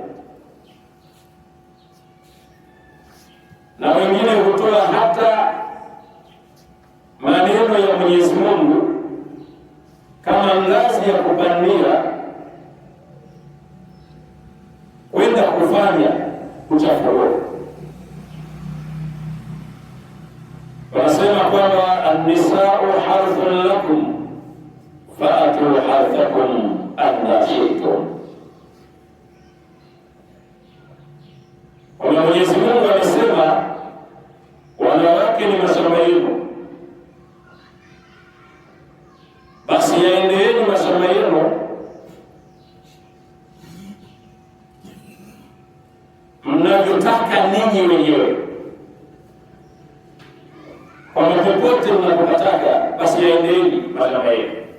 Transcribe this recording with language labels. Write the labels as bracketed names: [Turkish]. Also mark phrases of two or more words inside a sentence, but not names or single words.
[Swahili] na wengine hutoa hata maneno ya Mwenyezi Mungu kama ngazi ya kupandia kwenda kufanya uchafu huo. Wanasema kwamba [Arabic] النساء حرث لكم فأتوا حرثكم أنى شئتم. [Swahili] Kwa Mwenyezi Mungu amesema wanawake ni mashamba yenu, basi yaendeeni mashamba yenu mnavyotaka ninyi wenyewe, kwa popote mnapotaka, basi yaendeeni mashamba yenu.